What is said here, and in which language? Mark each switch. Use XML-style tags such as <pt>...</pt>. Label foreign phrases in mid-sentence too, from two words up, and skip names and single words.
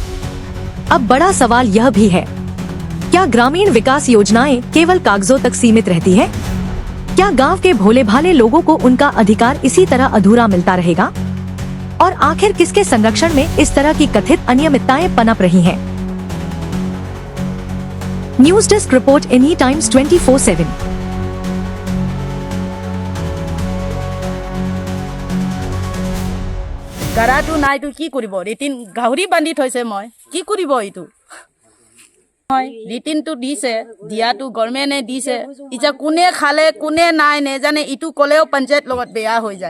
<hi>अब बड़ा सवाल यह भी है, क्या ग्रामीण विकास योजनाएं केवल कागजों तक सीमित रहती है? क्या गांव के भोले भाले लोगों को उनका अधिकार इसी तरह अधूरा मिलता रहेगा? और आखिर किसके संरक्षण में इस तरह की कथित अनियमितताएं पनप रही हैं?</hi> <en>news desk report</en> <hi>एनी टाइम्स 24/7।</hi> <as>গাৰাটো নাইতো কি কৰিব? ৰিটিন গাহৰি বান্ধি থৈছে, মই কি কৰিব? এইটো হয় ৰিটিনটো দিছে, দিয়াটো গভৰ্ণমেণ্টে দিছে। এতিয়া কোনে খালে কোনে নাই নেজানে, ইটো ক'লেও পঞ্চায়ত লগত বেয়া হৈ যায়।</as>